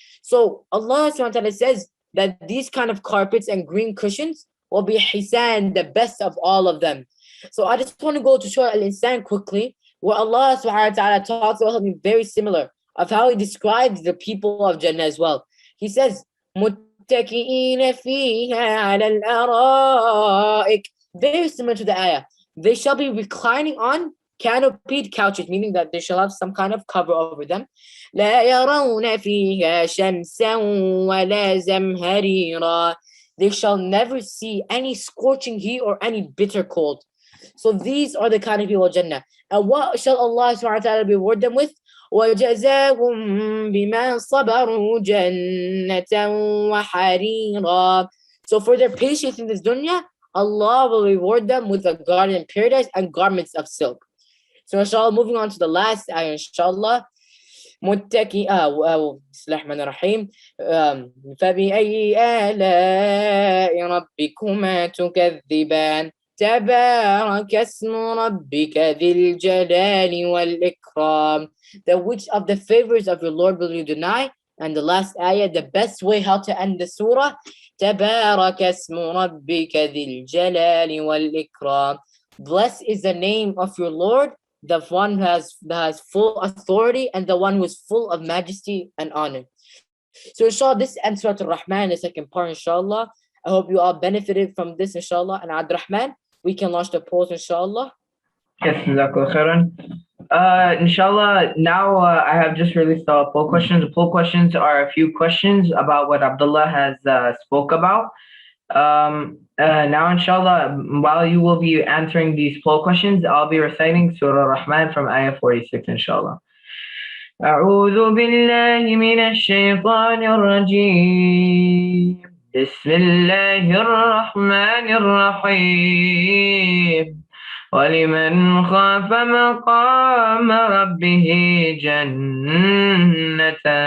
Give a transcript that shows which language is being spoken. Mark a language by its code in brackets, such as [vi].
[en] So Allah subhanahu wa ta'ala says that these kind of carpets and green cushions will be hisan, the best of all of them. So I just want to go to Surah Al-Insan quickly, where Allah subhanahu wa ta'ala talks about something very similar of how he describes the people of Jannah as well. He says, [ar] مُتَّكِئِينَ فِيهَا عَلَى الْأَرَائِكِ. [en] Very similar to the ayah. They shall be reclining on canopied couches, meaning that they shall have some kind of cover over them. [ar] لَا يَرَوْنَ فِيهَا شَمْسًا وَلَا زَمْهَرِيرًا. [en] They shall never see any scorching heat or any bitter cold. So these are the kind of people of Jannah. And what shall Allah subhanahu wa ta'ala reward them with? [ar] وَجَزَاهُمْ بِمَا صَبَرُوا جَنَّةً وَحَرِيرًا. [en] So for their patience in this dunya, Allah will reward them with a garden in paradise and garments of silk. So inshallah, moving on to the last ayah, inshallah. [ar] بسم الله الرحمن الرحيم فبأي آلاء ربكما تكذبان تبارك اسم ربك ذي الجلال والإكرام. [en] That which of the favors of your Lord will you deny? And the last ayah, the best way how to end the surah, [ar] تبارك اسم ربك ذي الجلال والإكرام. [en] Blessed is the name of your Lord, the one who has full authority and the one who is full of majesty and honor. So inshallah, this ends Surah Ar-Rahman, the second part, inshallah. I hope you all benefited from this, inshallah. And Abdurrahman, we can launch the polls, inshallah. Yes, Jazakallah khairan. Inshallah, now I have just released the poll questions. The poll questions are a few questions about what Abdullah has spoke about. Now, inshallah, while you will be answering these poll questions, I'll be reciting Surah Ar-Rahman from Ayah 46, inshallah. [ar] أعوذ بالله من الشيطان الرجيم بسم الله الرحمن الرحيم ولمن خاف مقام ربه جنتان